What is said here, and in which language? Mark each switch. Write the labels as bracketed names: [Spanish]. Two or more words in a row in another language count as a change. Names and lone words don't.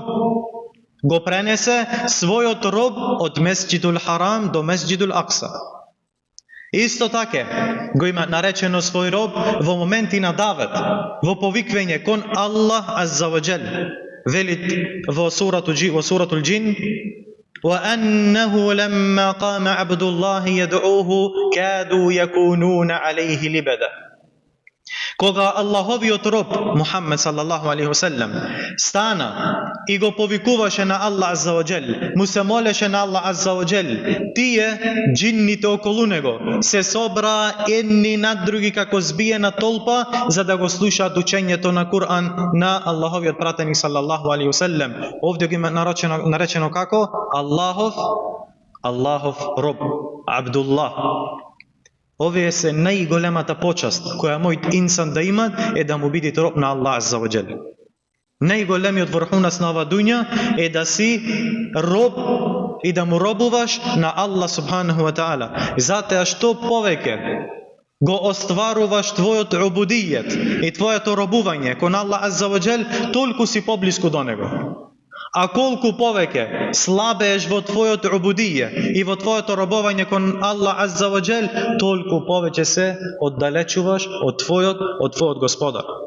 [Macedonian] Го пренесе својот роб од Месџидул Харам до Месџидул Акса. Исто така го има наречено свој роб во моменти на давет, во повиквање кон Аллах [Arabic] عز وجل. [Macedonian] Велит во суратул Джин: [Arabic] وَأَنَّهُ لَمَّا قَامَ عَبْدُ اللَّهِ يَدْعُوهُ كَادُوا يَكُونُونَ عَلَيْهِ لِبَدًا. [Macedonian] Кога Аллаховиот роб Мухаммед [Arabic] صلى الله عليه وسلم [Macedonian] стана и го повикуваше на Аллах [Arabic] عز وجل, [Macedonian] му се молеше на Аллах [Arabic] عز وجل, [Macedonian] тие џинните околу него се собраа едни над други како збиена толпа за да го слушаат учењето на Куран на Аллаховиот пратеник [Arabic] صلى الله عليه وسلم. [Macedonian] Овде го има наречено како Аллахов роб, Абдуллах. Овие се најголемата почаст која мојот инсан да има е да му бидите роб на Аллах [Arabic] عز وجل. [Macedonian] Најголемиот врхунец на оваа дуња е да си роб и да му робуваш на Аллах [Arabic] سبحانه وتعالى. [Macedonian] Затоа што повеќе го остваруваш твојот убудијет и твоето робување кон Аллах [Arabic] عز وجل, [Macedonian] толку си поблиску до него. А колку повеќе слабееш во твојот убудије и во твоето робување кон Аллах [Arabic] عز وجل, [Macedonian] толку повеќе се оддалечуваш од твојот Господар.